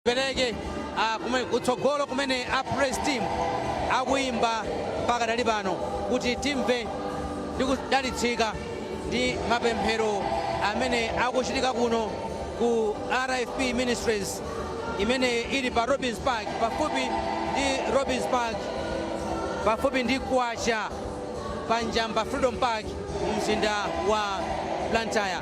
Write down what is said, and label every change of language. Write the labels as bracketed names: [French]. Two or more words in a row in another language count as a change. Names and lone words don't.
[Nyanja] pereke kutsogolo kumene a [English] praise team [Nyanja] akuimba mpaka dali pano kuti timve ndi kudalitsika ndi mapemphero amene akuchitika kuno ku RFP Ministries imene ili pa Robins Park, pafupi ndi Robins Park, pafupi ndi Kwacha pa Njamba Freedom Park mzinda wa Blantyre.